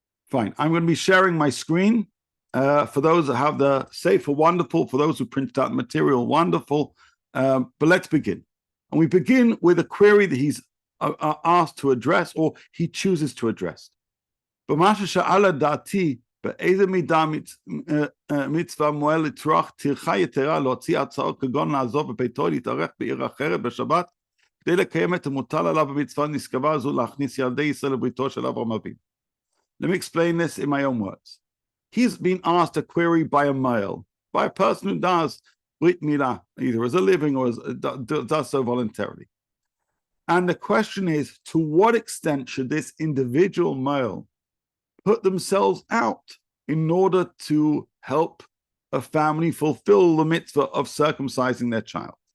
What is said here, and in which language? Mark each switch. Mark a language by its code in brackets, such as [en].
[en] Fine. I'm going to be sharing my screen. For those that have the Sefer, wonderful. For those who printed out the material, wonderful. But let's begin. And we begin with a query that he's asked to address, or he chooses to address. [he] במה ששאל דעתי, באיזה מידה מצווה מועל לצרוך טרחה יתרה להוציא הצעות כגון לעזוב בביתו להתארח בעיר אחרת בשבת, כדי לקיים את המוטל עליו במצווה נשגבה זו להכניס ילדי ישראל לבריתו של אברהם אבינו. [en] Let me explain this in my own words. He's been asked a query by a male, by a person who does Brit Milah, either as a living or does so voluntarily. And the question is, to what extent should this individual male put themselves out in order to help a family fulfill the mitzvah of circumcising their child?